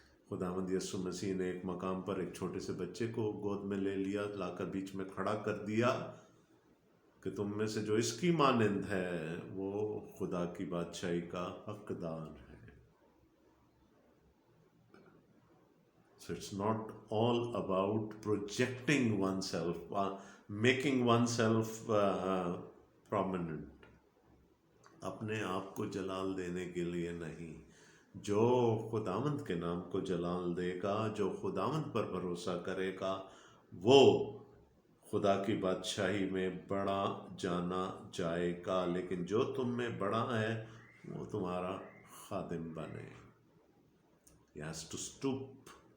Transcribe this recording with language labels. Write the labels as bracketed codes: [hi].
[ur] خداوند یسوع مسیح نے ایک مقام پر ایک چھوٹے سے بچے کو گود میں لے لیا، لا کر بیچ میں کھڑا کر دیا کہ تم میں سے جو اس کی مانند ہے وہ خدا کی بادشاہی کا حقدار ہے. [en] So it's not all about projecting oneself, making oneself prominent. [ur] اپنے آپ کو جلال دینے کے لیے نہیں. جو خداوند کے نام کو جلال دے گا، جو خداوند پر بھروسہ کرے گا، وہ خدا کی بادشاہی میں بڑا جانا جائے گا. لیکن جو تم میں بڑا ہے وہ تمہارا خادم بنے. [en] He has to stoop.